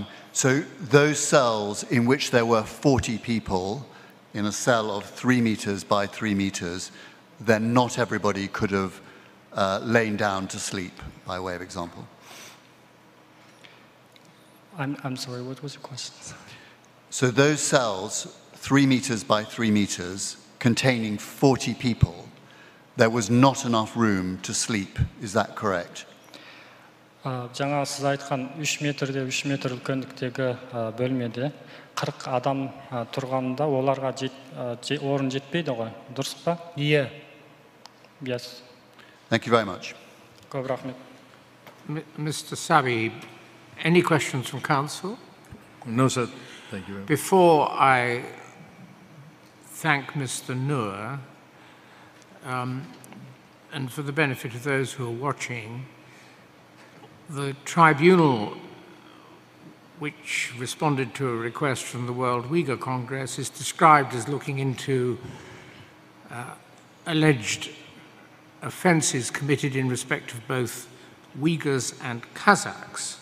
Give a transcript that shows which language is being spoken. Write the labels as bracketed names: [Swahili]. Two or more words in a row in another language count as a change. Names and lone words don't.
[English] So those cells in which there were 40 people in a cell of 3 meters by 3 meters, then not everybody could have lain down to sleep, by way of example. I'm sorry, what was your question? So those cells, 3 meters by 3 meters, containing 40 people, there was not enough room to sleep. Is that correct? [Kazakh] жаңа сіз айтқан 3 метрде 3 метр үлкендіктегі бөлмеде 40 адам тұрғанда оларға орын жетпейді ғой, дұрыс па? [English] Yeah. Yes. Thank you very much. [Kazakh] Көп рахмет. [English] Mr. Sabi, any questions from Council? No, sir. Thank you very much. Before I thank Mr. Noor, and for the benefit of those who are watching, the tribunal which responded to a request from the World Uyghur Congress is described as looking into alleged offences committed in respect of both Uyghurs and Kazakhs.